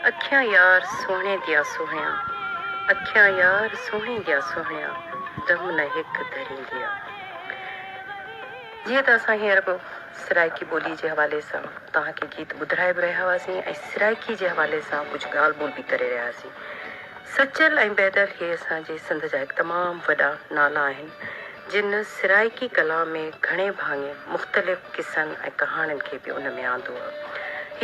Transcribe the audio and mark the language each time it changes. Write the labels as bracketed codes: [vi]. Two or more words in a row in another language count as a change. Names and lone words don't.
[skr] अखियां यार सोहणे दिया सोहणिया, अखियां यार सोहणे दिया सोहणिया, दम न हिक धरींदिया। [sd] जीअं त असां हींअर बि सराइकी ॿोली जे हवाले सां तव्हांखे गीत ॿुधाए बि रहिया हुआसीं ऐं सराइकी जे हवाले सां कुझु ॻाल्हि ॿोल बि करे रहियासीं। सचल ऐं बैदल हे असांजे सिंध जा हिकु तमामु वॾा नाला आहिनि जिन सराइकी कला में घणे भाङे मुख़्तलिफ़ क़िसनि ऐं कहाणियुनि खे बि उन में आंदो आहे।